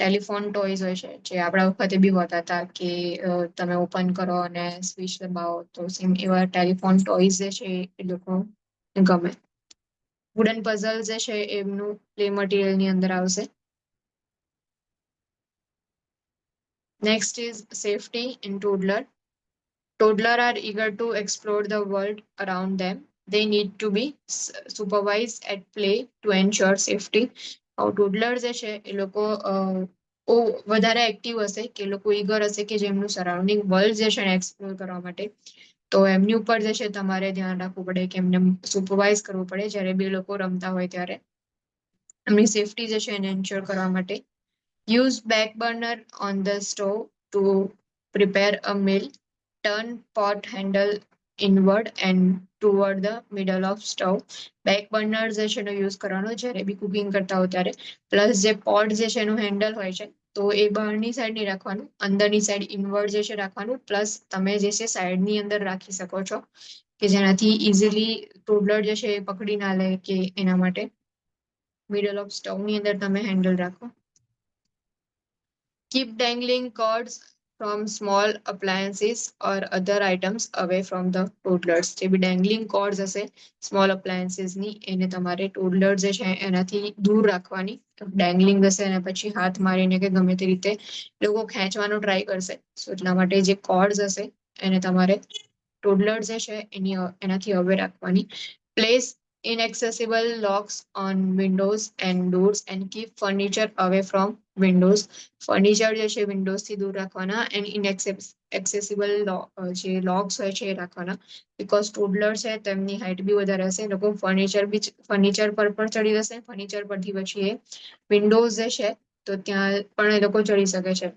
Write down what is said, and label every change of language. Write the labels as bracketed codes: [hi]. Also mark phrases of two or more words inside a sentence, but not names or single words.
[en] telephone toys [gu] હોય છે જે આપણા વખતે બી હોતા હતા કે તમે ઓપન કરો અને સ્વિચ દબાવો તો સેમ એવા [en] telephone toys [gu] જે છે એ લોકો ગમે. [en] wooden puzzle [gu] જે છે એમનું [en] play material [gu] ની અંદર આવશે. [en] Next is safety in toddler. Toddlers are eager to explore the world around them. They need to be supervised at play to ensure safety. [gu] ટોડલર જે છે એ લોકો વધારે એક્ટિવ હશે કે લોકો ઈગર હશે કે જેમનું [en] surrounding world [gu] જે છે એક્સપ્લોર કરવા માટે. તો એમની ઉપર જે છે તમારે ધ્યાન રાખવું પડે કે એમને સુપરવાઇઝ કરવું પડે જ્યારે બે લોકો રમતા હોય ત્યારે. એમની સેફટી જે છે એને એન્શ્યોર કરવા માટે. [en] Use back burner on the stove to prepare a meal. Turn pot handle inward and toward the middle of stove. back burner [gu] જે છે એનો યુઝ કરવાનો જ્યારે બી કુકિંગ કરતા હો ત્યારે. પ્લસ જે પોટ જે છે એનું હેન્ડલ હોય છે તો એ બહારની સાઈડ નહીં રાખવાનું, અંદરની સાઈડ ઇનવર્ડ જે છે રાખવાનું. પ્લસ તમે જે છે સાઈડની અંદર રાખી શકો છો કે જેનાથી ઇઝીલી ટોડલર જે છે એ પકડી ના લે કે એના માટે. [en] middle of stove [gu] ની અંદર તમે હેન્ડલ રાખો. [en] Keep dangling cords from small appliances or other items away from the toddlers. [gu] જે બી [en] dangling cords [gu] હશે [en] small appliances [gu] ની એને તમારે toddler જે છે એનાથી દૂર રાખવાની. ડેંગલિંગ હશે અને પછી હાથ મારીને કે ગમે તે રીતે લોકો ખેંચવાનો ટ્રાય કરશે. એટલા માટે જે કોર્ડ્સ હશે એને તમારે ટોડલર જે છે એનાથી અવે રાખવાની. [en] પ્લેસ inaccessible locks on windows and doors and keep furniture away from windows. [gu] ફર્નિચર જે છે વિન્ડોઝ થી દૂર રાખવાના [en] and inaccessible [gu] જે લોક્સ હોય છે એ રાખવાના. બીકોઝ ટોડલર છે તેમની હાઇટ બી વધારે હશે, લોકો ફર્નિચર પર પણ ચડી જશે. ફર્નિચર પરથી પછી એ વિન્ડોઝ જે છે તો ત્યાં પણ એ લોકો ચડી શકે છે.